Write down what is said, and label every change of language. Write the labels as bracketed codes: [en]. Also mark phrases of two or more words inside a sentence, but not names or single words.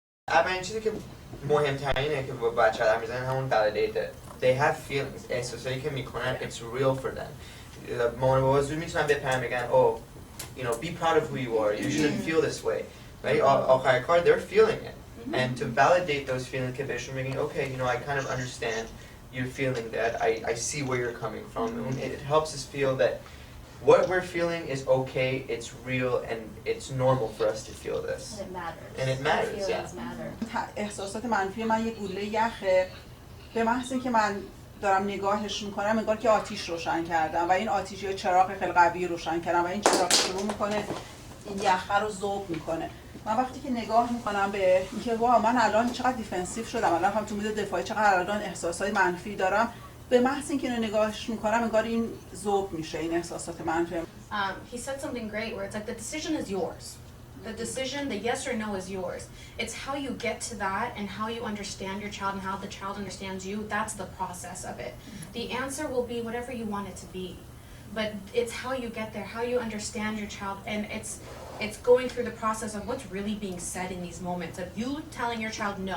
[fa] اولین چیزی که مهمترینه که با بچه‌ها در میزنن همون [en] validate that they have feelings. [fa] احساسایی که میکنن [en] it's real for them. [fa] مامان و بابا زود میتونن بپرن بگن [en] oh you know be proud of who you are. You shouldn't feel this way. Right? [fa] آخر کار [en] they're feeling it. And to validate those feelings [fa] که بهشون بگین [en] okay you know I kind of understand you're feeling that. I see where you're coming from. It helps us feel that what we're feeling is okay, it's real, and it's normal for us to feel this. And it matters. And it matters, Feelings matter. [fa] احساسات منفی من یه گوله یخه به محض اینکه من دارم نگاهش میکنم انگار که آتیش روشن کردم و این آتیش یا چراغ خیلی قوی روشن کردم و این چراغ شروع میکنه این یخه رو ذوب میکنه. من وقتی که نگاه میکنم به اینکه واو من الان چقدر دیفنسیو شدم، الان هم تو مود دفاعی چقدر الان احساسات منفی دارم، به محض اینکه اینو نگاهش میکنم انگار این ذوب میشه این احساسات منفی. [en] He said something great where it's like the decision is yours. The decision, the yes or no is yours. It's how you get to that and how you understand your child and how the child understands you. That's the process of it. The answer will be whatever you want it to be. But it's how you get there, how you understand your child, and it's going through the process of what's really being said in these moments of you telling your child no.